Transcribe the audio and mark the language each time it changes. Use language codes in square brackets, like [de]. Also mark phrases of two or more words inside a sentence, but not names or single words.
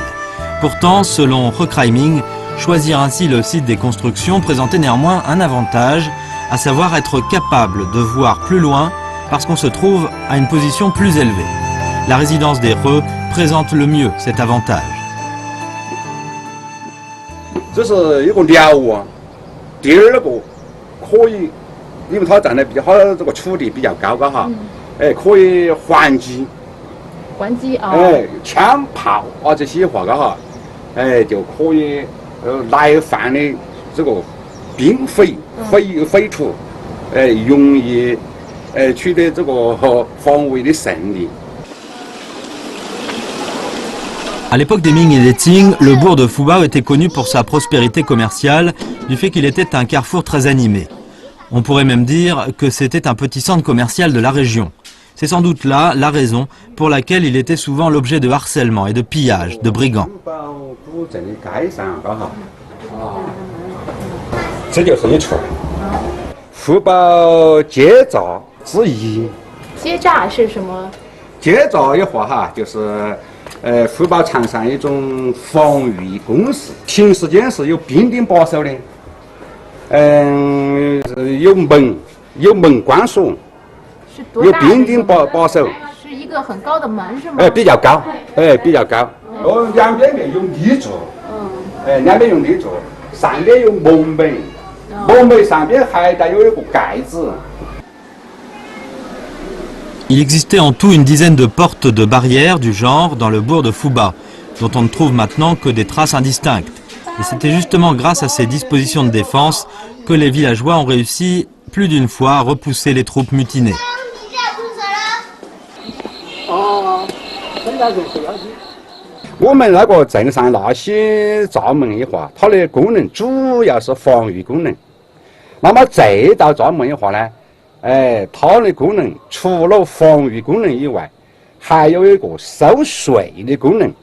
[fr] Pourtant, selon Recraiming, choisir ainsi le site des constructions présentait néanmoins un avantage, à savoir être capable de voir plus loin parce qu'on se trouve à une position plus élevée. La résidence des Re présente le mieux cet avantage. [zh] 这是一个寮啊，第二个可以，因为它站的比它这个土地比较高嘎哈，可以还击，枪炮啊这些话嘎哈，就可以来犯的这个兵匪匪徒， 容易取得这个防卫的胜利。 [fr] À l'époque des Ming et des Qing, le bourg de Fubao était connu pour sa prospérité commerciale, du fait qu'il était un carrefour très animé. On pourrait même dire que c'était un petit centre commercial de la région. C'est sans doute là la raison pour laquelle il était souvent l'objet de harcèlement et de pillage de brigands. [zh] 这就是一处福宝街道之一。街栅是什么？街道的话哈，就是福宝长上一种防御工事，平时间是有兵丁把守的，有门关锁，有兵丁把守。是一个很高的门是吗？比较高，比较高。两边面有立柱，两边有立柱，上边有木门，木门上边还带有一个盖子。 [fr] Il existait en tout une dizaine de portes de barrières du genre dans le bourg de Fuba, dont on ne trouve maintenant que des traces indistinctes. Et c'était justement grâce à ces dispositions de défense que les villageois ont réussi plus d'une fois à repousser les troupes mutinées. [zh] 我们那个镇上那些闸门的话，它的功能主要是防御功能。那么这道闸门的话呢？它的功能除了防御功能以外，还有一个收税的功能。